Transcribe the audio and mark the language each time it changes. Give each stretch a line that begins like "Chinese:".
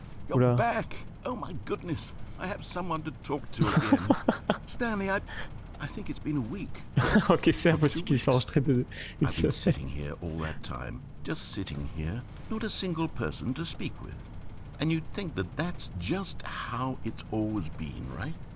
English: You're back. Oh my goodness. I have someone to talk to again. Stanley, I think it's been a week.
French: Ok, c'est impossible qu'il se fasse enregistrer de...
English: I've been sitting here all that time, just sitting here, not a single person to speak with. And you'd think that that's just how it's always been, right?